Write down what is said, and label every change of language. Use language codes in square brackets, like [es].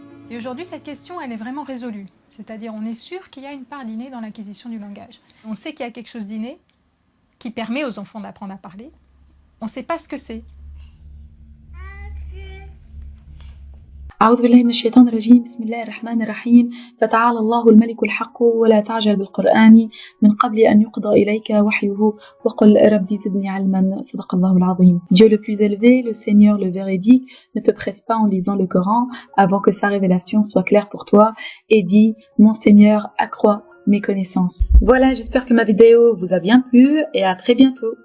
[fr] Et aujourd'hui, cette question, elle est vraiment résolue. C'est-à-dire, on est sûr qu'il y a une part d'inné dans l'acquisition du langage. On sait qu'il y a quelque chose d'inné qui permet aux enfants d'apprendre à parler. On ne sait pas ce que c'est. [ar] أعوذ بالله من الشيطان الرجيم بسم الله الرحمن الرحيم فتعالى الله الملك الحق ولا تعجل بالقرآن من قبل أن يقضى إليك وحيه وقل ربي زدني علما صدق الله العظيم. [fr] Dieu le plus élevé, le Seigneur le véridique, ne te presse pas en lisant le Coran avant que sa révélation soit claire pour toi et dis mon Seigneur accroît mes connaissances. Voilà, j'espère que ma vidéo vous a bien plu et à très bientôt.